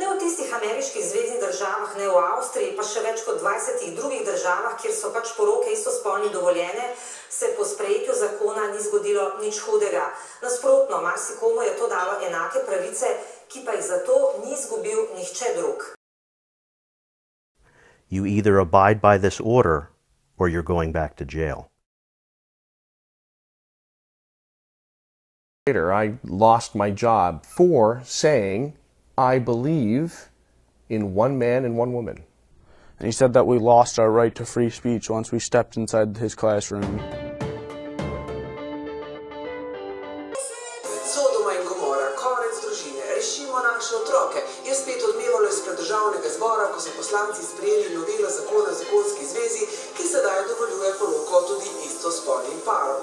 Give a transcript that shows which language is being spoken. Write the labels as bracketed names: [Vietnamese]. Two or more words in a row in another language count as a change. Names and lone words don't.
[Slovenian] tistih ameriških zveznih državah, ne v Avstriji, pa še več kot 20 drugih državah, kjer so pač poroke istospolnih dovoljene, se po sprejetju zakona ni zgodilo nič hudega. Nasprotno, marsikomu je to dalo enake pravice, ki pa jih zato ni izgubil nihče drug. [English] You either abide by this order or you're going back to jail. Later, I lost my job for saying I believe in one man and one woman. And he said that we lost our right to free speech once we stepped inside his classroom. [Slovenian] Sodoma in Gomora, konec družine, rešimo naše otroke, je spet odmevalo izpred državnega zbora, ko so poslanci sprejeli novelo zakona o zakonski zvezi, ki sedaj dovoljuje poroko tudi istospolnim parom.